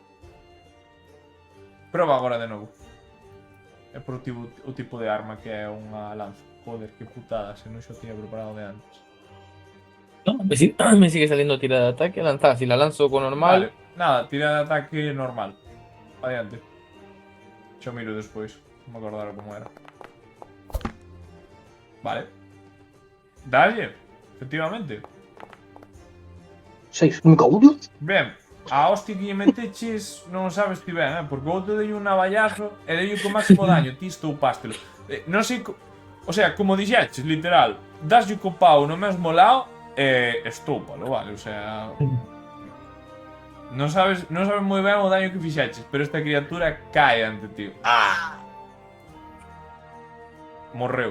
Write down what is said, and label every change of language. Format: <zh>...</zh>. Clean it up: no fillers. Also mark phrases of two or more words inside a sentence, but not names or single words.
<gl>Proba agora de novo. É por o tipo de arma que é unha lanza.</gl> <es>Joder, que putada,</es> <gl>se non xo tiña preparado de antes.</gl> <es>No, me sigue saliendo tirada de ataque, lanzar. Si la lanzo con normal, Vale, nada, tira de ataque normal.</es> <gl>Adiante. Xo miro despois. Non me acordara como era. Vale. Dalle, efectivamente.</gl> <es>6. Me cago en Dios.</es> <gl>Ben, a hostia que lle meteches non sabes ti ben, porque eu te dei un navallazo e dei co máximo daño, ti estoupástelo. Non sei...</gl> <es>O sea,</es> <gl>como dixeches, literal, daslle co pau no mesmo lado e estoupalo, vale?</gl> <es>O sea...</es> <gl>Non sabes moi ben o daño que fixeches, pero esta criatura cae ante ti. Ah! Morreu.</gl>